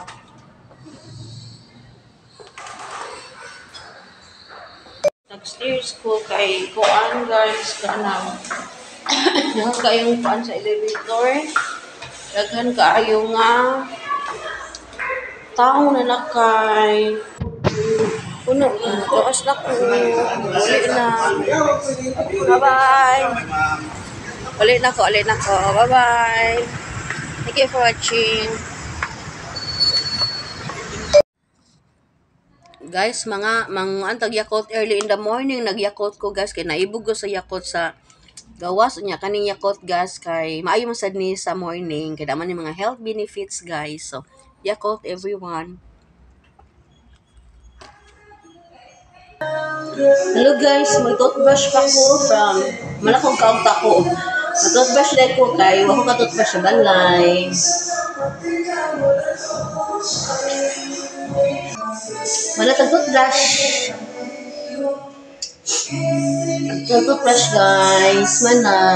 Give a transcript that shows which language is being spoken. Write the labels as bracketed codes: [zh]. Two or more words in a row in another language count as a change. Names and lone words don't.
[ceb] Nag-stairs ko kay kuan guys kanang daghan kayong kuan sa elevator. Daghan kaayo nga tao na nakay puno taas na ko. Uli na. Bye-bye. Uli na ko. Bye-bye. [en] Thank you for watching. [ceb] Guys, mga antag Yakult [en] early in the morning, [ceb] nag-Yakult ko guys, kay naibog ko sa Yakult sa gawas niya, kaning Yakult guys, kay maayo man sad ni sa morning, kay naman yung mga [en] health benefits [ceb] guys. [en] So, Yakult everyone. Hello guys, [ceb] mag-toothbrush pa ko from malakong kaunta ko. Mag-toothbrush din ko kay wako ka toothbrush sa balay. Wala kang toothbrush. Toothbrush guys, mana.